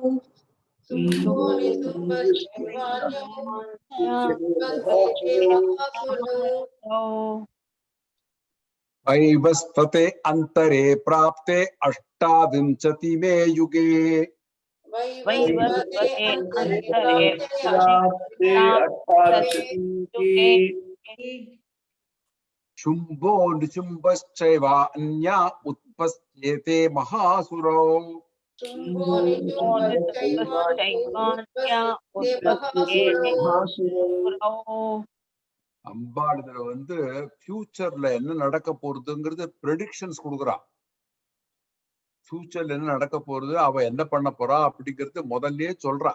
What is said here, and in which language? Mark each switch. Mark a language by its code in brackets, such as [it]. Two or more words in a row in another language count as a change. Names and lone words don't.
[sa] वैवस्वते अंतरे प्राप्ते 28मे युगे। वैवस्वते अंतरे प्राप्ते 28मे शुम्भो निशुम्भश्चैवा अन्या उत्पत्स्येते महासुरौ। [ta] அம்பாள் இதுல வந்து ஃபியூச்சர்ல என்ன நடக்க போறதுங்கிறது ப்ரெடிக்ஷன்ஸ் கொடுக்குறான். ஃபியூச்சர்ல என்ன நடக்க போறது, அவ என்ன பண்ண போறா அப்படிங்கிறது முதல்லயே சொல்றா.